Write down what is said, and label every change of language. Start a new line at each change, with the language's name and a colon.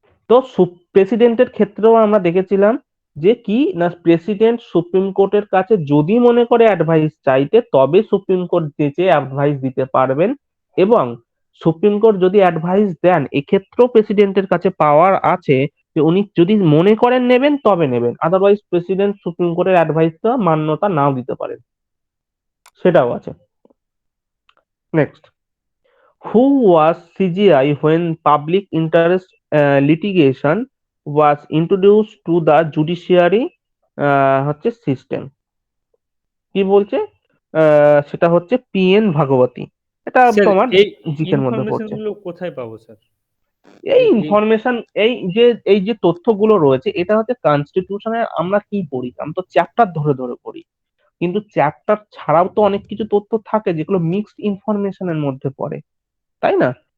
Bangla: তো প্রেসিডেন্টের ক্ষেত্রেও আমরা দেখেছিলাম যে কি না, প্রেসিডেন্ট সুপ্রিম কোর্টের কাছে যদি মনে করে অ্যাডভাইস চাইতে, তবে সুপ্রিম কোর্ট যেচে অ্যাডভাইস দিতে পারবেন। এবং সুপ্রিম কোর্ট যদি অ্যাডভাইস দেন, এক্ষেত্রেও প্রেসিডেন্টের কাছে পাওয়ার আছে যে উনি যদি মনে করেন নেবেন তবে নেবেন, আদারওয়াইজ প্রেসিডেন্ট সুপ্রিম কোর্টের অ্যাডভাইসটা মান্যতা নাও দিতে পারেন, সেটাও আছে।
English: next, who was CGI when public interest litigation was introduced to the judiciary
Bangla: হচ্ছে সিস্টেম। কি বলছে, সেটা হচ্ছে PN ভাগবতী। এটা স্যার তোমার এই জিকের মধ্যে ইনফরমেশন পড়ছে। গুলো কোথায় পাবো স্যার? এই এই ইনফরমেশন, এই যে তথ্যগুলো রয়েছে, এটা হচ্ছে কনস্টিটিউশনে আমরা কি পড়ি, আমরা তো চ্যাপ্টার ধরে ধরে পড়ি, কিন্তু চ্যাপ্টার ছাড়াও তো অনেক কিছু তথ্য থাকে যেগুলো মিক্সড ইনফরমেশনের মধ্যে পড়ে, তাই না?